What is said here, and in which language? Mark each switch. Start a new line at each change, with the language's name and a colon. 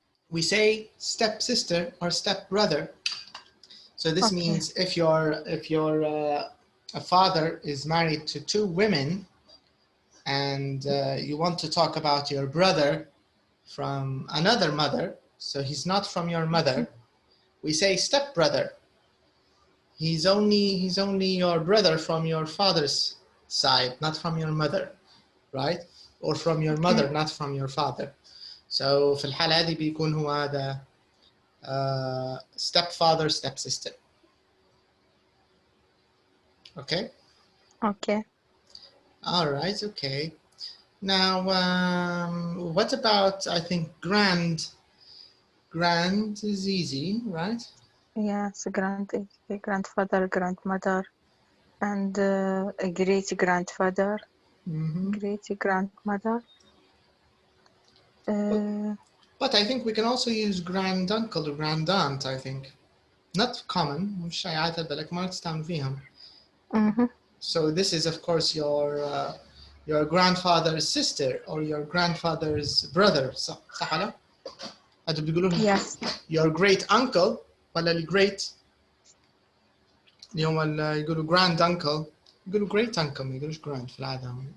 English: We say step sister or step brother. So this means if a father is married to two women and you want to talk about your brother from another mother, so he's not from your mother, we say step brother. He's only your brother from your father's side, not from your mother, right? Or from your mother, not from your father.
Arabic: So في الحالة هذه بيكون هو هذا stepfather, stepsister.
English: Okay? Okay. All right, okay. Now, what about, I think, grand? Grand is easy, right? Yes, grandfather, grandmother, and a great-grandfather, great-grandmother. But I think we can also use granduncle or grandaunt, I think. Not common,
Arabic: مش شائعات بالك ما تستعمل فيهم.
English: So this is, of course, your grandfather's sister or your grandfather's brother.
Arabic: صح ولا؟ هذا بيقولوا لهم
English: Yes. your great uncle
Arabic: ولا الجريت اليوم يقولوا grand uncle يقولوا great uncle ما يقولوش grand في العادة.